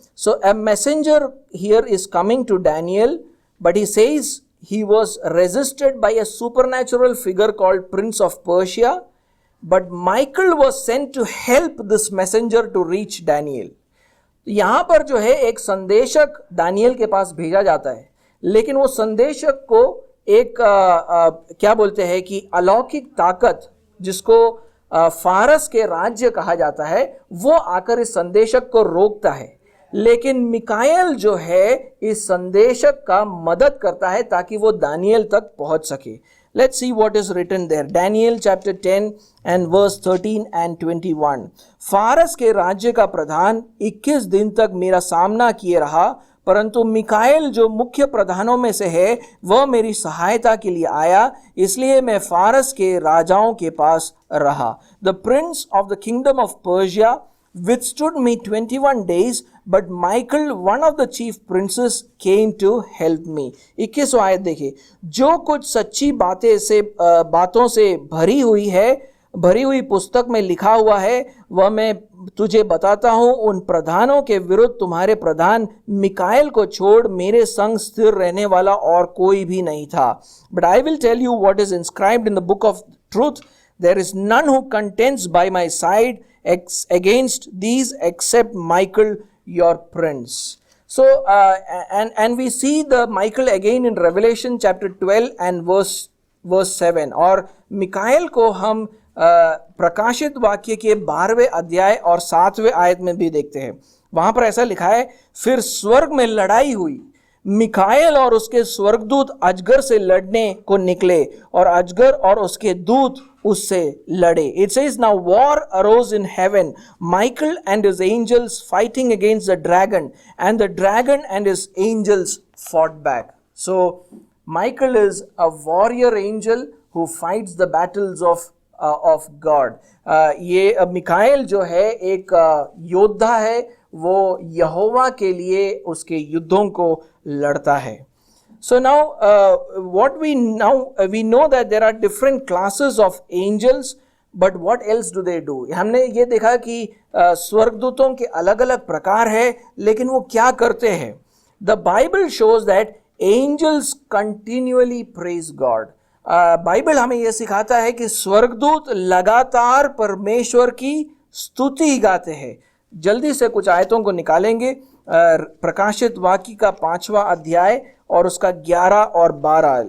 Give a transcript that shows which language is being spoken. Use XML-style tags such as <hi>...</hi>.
<en>So a messenger here is coming to Daniel, but he says he was resisted by a supernatural figure called Prince of Persia, but Michael was sent to help this messenger to reach Daniel.</en> <hi>यहाँ पर जो है एक संदेशक Daniel के पास भेजा जाता है, लेकिन वो संदेशक को एक क्या बोलते हैं कि अलौकिक ताकत, जिसको फारस के राज्य कहा जाता है, वो आकर इस संदेशक को रोकता है. लेकिन मिकाएल जो है इस संदेशक का मदद करता है ताकि वो दानियल तक पहुंच सके.</hi> <en>Let's see what is written there. Daniel chapter 10 and verse 13 and 21.</en> <hi>फारस के राज्य का प्रधान 21 दिन तक मेरा सामना किए रहा, परंतु मिकाएल जो मुख्य प्रधानों में से है वह मेरी सहायता के लिए आया, इसलिए मैं फारस के राजाओं के पास रहा.</hi> <en>The prince of the kingdom of Persia withstood me 21 days, but Michael, one of the chief princes, came to help me.</en> <hi>21 आयत देखिए. जो कुछ सच्ची बातों से भरी हुई पुस्तक में लिखा हुआ है वह मैं तुझे बताता हूँ. उन प्रधानों के विरुद्ध तुम्हारे प्रधान मिकाएल को छोड़ मेरे संग स्थिर रहने वाला और कोई भी नहीं था.</hi> <en>But I will tell you what is inscribed in the book of truth. There is none who contends by my side against these except Michael your prince. So and we see the Michael again in Revelation chapter 12 and verse 7.</en> <hi>और Mikael को हम प्रकाशित वाक्य के 12वें अध्याय और 7वें आयत में भी देखते हैं. वहां पर ऐसा लिखा है, फिर स्वर्ग में लड़ाई हुई, मिकाएल और उसके स्वर्गदूत अजगर से लड़ने को निकले और अजगर और उसके दूत उससे लड़े.</hi> <en>It says, now war arose in heaven, Michael and his angels fighting against the dragon, and the dragon and his angels fought back. So Michael is a warrior angel who fights the battles of God.</en> <hi>ये Mikael जो है एक योद्धा है, वो यहोवा के लिए उसके युद्धों को लड़ता है.</hi> <en>So now we know that there are different classes of angels, but what else do they do?</en> <hi>हमने ये देखा कि स्वर्गदूतों के अलग अलग प्रकार है, लेकिन वो क्या करते हैं?</hi> <en>The Bible shows that angels continually praise God.</en> <hi>Bible हमें यह सिखाता है कि स्वर्गदूत लगातार परमेश्वर की स्तुति गाते हैं. जल्दी से कुछ आयतों को निकालेंगे. प्रकाशित वाक्य का 5वां अध्याय और उसका 11 और 12.</hi>